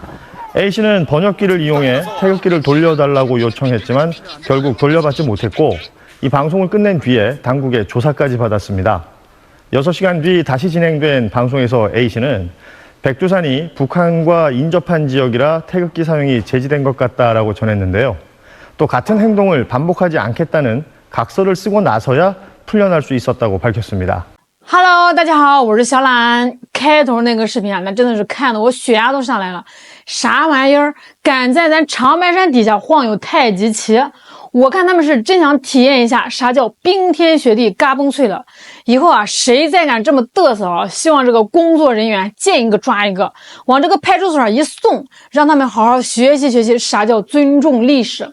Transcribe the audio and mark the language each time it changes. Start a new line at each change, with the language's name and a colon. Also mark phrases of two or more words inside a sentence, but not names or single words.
Korean: A씨는 번역기를 이용해 태극기를 돌려달라고 요청했지만 결국 돌려받지 못했고 이 방송을 끝낸 뒤에 당국의 조사까지 받았습니다. 6시간 뒤 다시 진행된 방송에서 A씨는 백두산이 북한과 인접한 지역이라 태극기 사용이 제지된 것 같다라고 전했는데요. 또 같은 행동을 반복하지 않겠다는 각서를 쓰고 나서야 풀려날 수 있었다고 밝혔습니다.
Chinese: Hello， 大家好，我是小懒。开头那个视频啊，那真的是看得我血压都上来了。啥玩意儿？敢在咱长白山底下晃悠太极旗？我看他们是真想体验一下啥叫冰天雪地嘎嘣脆了。以后啊，谁再敢这么嘚瑟啊，希望这个工作人员见一个抓一个，往这个派出所上一送，让他们好好学习学习啥叫尊重历史。